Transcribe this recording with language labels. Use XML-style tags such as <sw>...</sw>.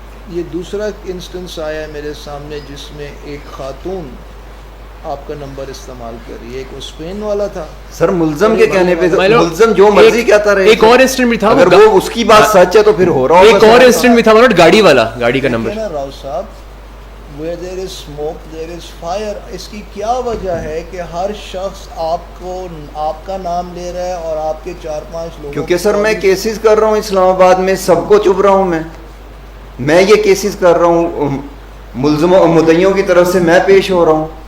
<ur>یہ دوسرا انسٹنس آیا ہے میرے سامنے جس میں ایک خاتون آپ کا نمبر استعمال کر رہی ہے, ایک اسپین والا تھا سر ملزم کے کہنے پہ ملزم جو مرضی کہتا رہے. ایک اور انسٹنٹ بھی تھا, اگر وہ اس کی بات سچ ہے تو پھر ہو رہا ہوگا. ایک اور انسٹنٹ بھی تھا مطلب گاڑی والا, گاڑی کا نمبر.</ur> <en>راؤ صاحب, where there is smoke there is fire.</en> <ur>اس کی کیا وجہ ہے کہ ہر شخص آپ کا نام لے رہا ہے اور آپ کے 4-5 لوگوں, کیونکہ سر میں کیسز کر رہا ہوں اسلام آباد میں, سب کو چپ رہا ہوں میں یہ کیسز کر رہا ہوں, ملزموں مدعیوں کی طرف سے میں پیش ہو رہا ہوں.</ur>